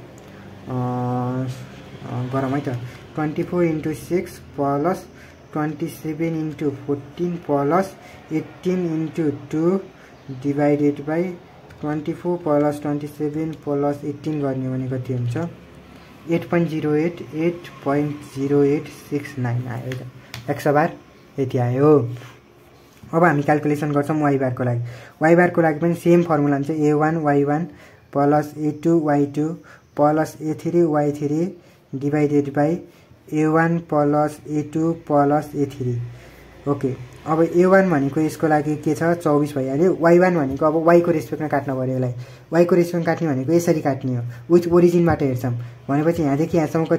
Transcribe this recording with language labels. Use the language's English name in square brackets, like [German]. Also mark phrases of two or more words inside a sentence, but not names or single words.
[Nepali] गरम है त 24 * 6 + 27 * 14 + 18 * 2 [English] divided by [Nepali] 24 + 27 + 18 गर्ने भने कति हुन्छ 8.08 8.0869 आयो त x बार यति आयो अब हामी क्याल्कुलेसन गर्छौं y बार को लागि पनि [English] same formula [Nepali] हुन्छ a1 y1 + a2 y2 + a3 y3 [English] divided by [Nepali] a1 + a2 + a3 ओके अब a1 भनेको यसको लागि के छ 24 भइहाल्यो y1 भनेको अब y को रेस्पेक्टमा काट्न पर्यो यसलाई y को रेस्पेक्टमा काट्ने भनेको यसरी काट्ने हो विच ओरिजिनबाट हेर्छौं भनेपछि यहाँदेखि यहाँसम्म कति